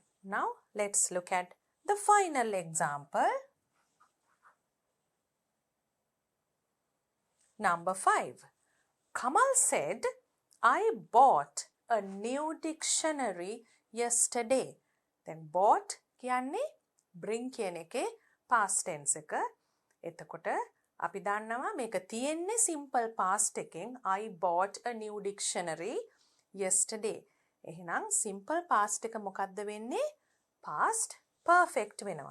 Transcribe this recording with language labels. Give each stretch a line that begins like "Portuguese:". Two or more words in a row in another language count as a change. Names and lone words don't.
English: Now let's look at the final example. Number 5. Kamal said, I bought a new dictionary yesterday. Then bought
Sinhala: කියන්නේ bring කියන එකේ
English: past tense
Sinhala: එක. එතකොට අපි දන්නවා මේක තියෙන්නේ
English: simple past
Sinhala: එකෙන්
English: I bought a new dictionary yesterday.
Sinhala: එහෙනම්
English: simple past
Sinhala: එක මොකක්ද වෙන්නේ?
English: Past perfect
Sinhala: වෙනවා.